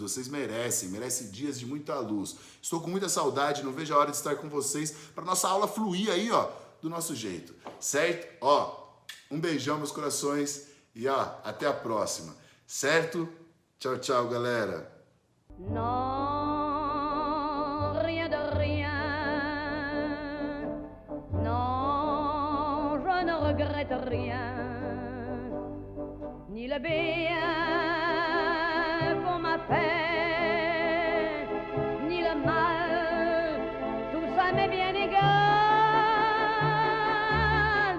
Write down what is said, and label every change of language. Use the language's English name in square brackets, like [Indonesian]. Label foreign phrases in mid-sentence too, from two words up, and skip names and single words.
[Portuguese] Vocês merecem dias de muita luz. Estou com muita saudade, não vejo a hora de estar com vocês para nossa aula fluir aí, ó, do nosso jeito, certo? Ó, um beijão, meus corações, e ó, até a próxima, certo? Tchau, tchau, galera. [French] Non, rien de rien. Non, je ne regrette rien. Ni le bien qu'on m'a fait, ni le mal, tout ça m'est bien égal.